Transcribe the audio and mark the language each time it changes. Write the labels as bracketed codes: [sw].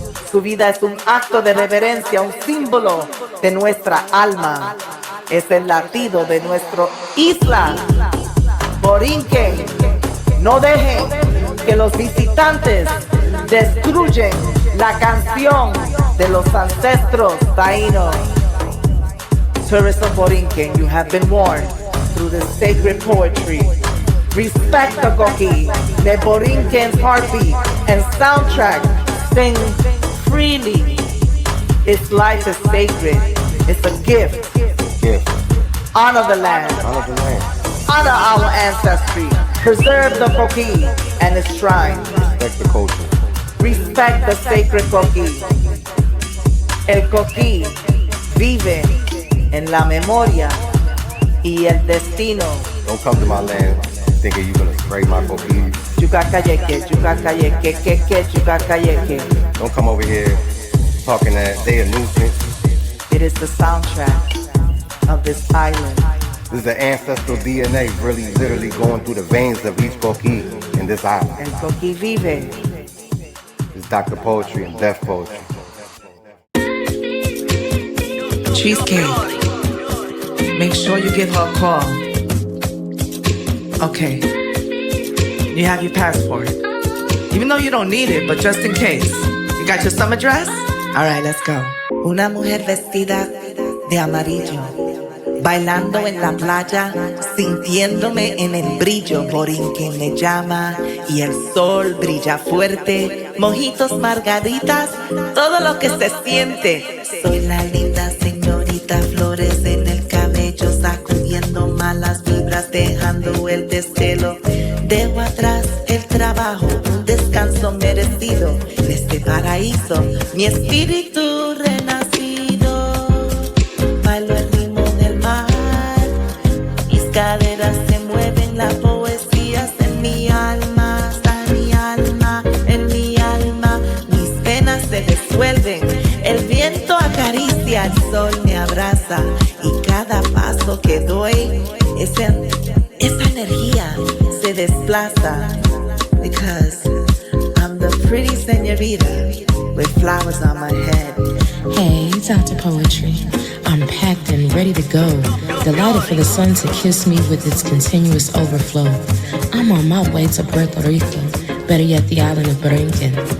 [es] Su vida es un acto de reverencia, un símbolo de nuestra alma. Es el latido de nuestra isla. Borinquen, no dejen que los visitantes destruyen la canción de los ancestros taínos. [en] Tourists of Borinquen, you have been warned through the sacred poetry. Respect the coquí, the Borinqen's heartbeat and soundtrack. Sing freely. Its life is sacred. It's a gift. Honor the land. Honor the land. Honor our ancestry. Preserve the coquí and its shrine. Respect the culture. Respect the sacred coquí. [es] El coquí vive en la memoria y el destino. [en] Don't come to my land Thinking you gonna spray my coquille. Chukakayeke, chukakayeke, keke, chukakayeke. Don't come over here talking that they a nuisance. It is the soundtrack of this island. This is the ancestral DNA really literally going through the veins of each coquille in this island. [es] El Coqui vive. [en] It's Dr. Poetry and Death Poetry. Cheesecake. Make sure you give her a call. Okay. You have your passport. Even though you don't need it, but just in case. You got your summer dress? Alright, let's go. [es] Una mujer vestida de amarillo, bailando en la playa, sintiéndome en el brillo. Borinquen me llama y el sol brilla fuerte. Mojitos, margaritas, todo lo que se siente. Soy la linda señorita, flores en el cabello, sacudiendo malas vibras, dejando el desvelo. Dejo atrás el trabajo, un descanso merecido. En este paraíso, mi espíritu renacido. Bailo el ritmo del mar, mis caderas se mueven, la poesía está en mi alma, está en mi alma, en mi alma. Mis penas se disuelven, el viento acaricia, el sol me abraza y cada paso que doy, esa energía se desplaza. [en] Because I'm the pretty señorita with flowers on my head. Hey, Dr. Poetry. I'm packed and ready to go, delighted for the sun to kiss me with its continuous overflow. I'm on my way to Puerto Rico, better yet the island of Borinquen.